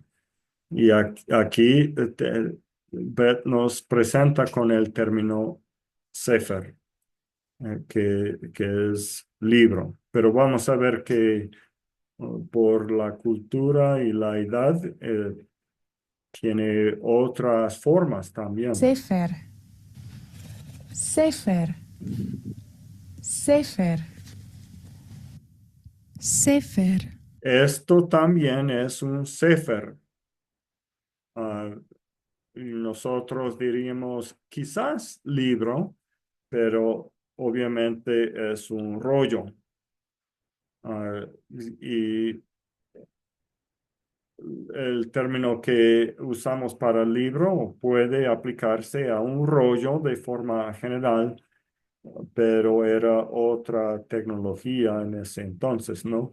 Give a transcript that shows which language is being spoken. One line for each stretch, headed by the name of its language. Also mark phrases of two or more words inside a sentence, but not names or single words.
Spanish: Y aquí Beth nos presenta con el término Sefer, que es libro. Pero vamos a ver que por la cultura y la edad tiene otras formas también.
Hebrew: ספר. ספר. ספר.
Spanish: Sefer. Esto también es un Sefer. Ah, y nosotros diríamos quizás libro, pero obviamente es un rollo. Y el término que usamos para libro puede aplicarse a un rollo de forma general, pero era otra tecnología en ese entonces, ¿no?